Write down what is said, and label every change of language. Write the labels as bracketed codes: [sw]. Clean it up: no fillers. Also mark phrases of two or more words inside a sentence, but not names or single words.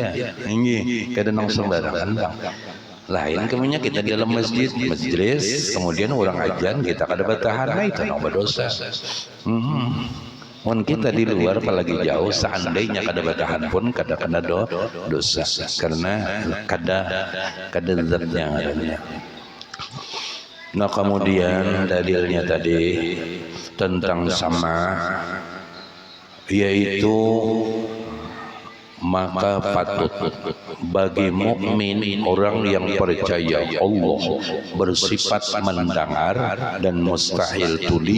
[bjn] Ini kadang nang sembarangan bang. Lain kemudian kita di dalam masjid, majelis, kemudian orang ajan kita kada batahan, nah itu nang berdosa. Mun kita di luar apalagi jauh, seandainya kada batahan pun kada kena dosa karena kada zatnya adanya. [id] Nah kemudian dalilnya tadi tentang sama, yaitu maka patut bagi mukmin orang yang percaya Allah bersifat mendengar dan mustahil tuli.